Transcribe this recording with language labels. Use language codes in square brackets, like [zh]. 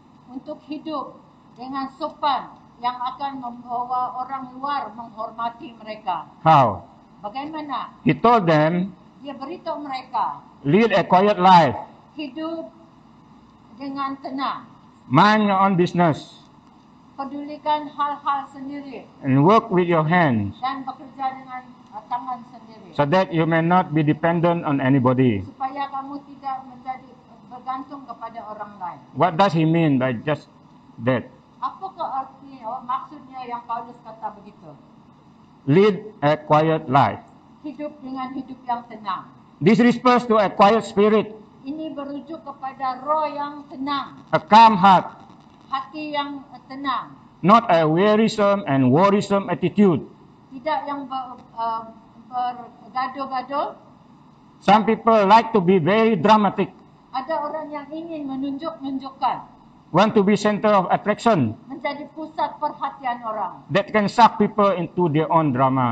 [ms] untuk hidup dengan sopan yang akan membawa orang luar menghormati mereka. [en] How? [ms] Bagaimana? [en] He told them, [ms] Dia beritahu mereka, [en] lead a quiet life, [ms] hidup dengan tenang, [en] mind your own business, [ms] pedulikan hal-hal sendiri [en] and work with your hands, [ms] dan bekerja dengan tangan sendiri, [en] so that you may not be dependent on anybody. [ms] supaya kamu tidak menjadi bergantung kepada orang lain. [en] What does he mean by just that? [ms] Apakah artinya, maksudnya yang Paulus kata begitu? [en] Lead a quiet life. [ms] Hidup dengan hidup yang tenang. [en] This refers to a quiet spirit, [ms] Ini berujuk kepada roh yang tenang, [en] a calm heart, [ms] hati yang tenang, [en] not a wearisome and worrisome attitude. [ms] tidak yang bergaduh-gaduh. [en] Some people like to be very dramatic, [ms] Ada orang yang ingin menunjukkan, [en] want to be center of attraction, [ms] menjadi pusat perhatian orang, [en] that can suck people into their own drama.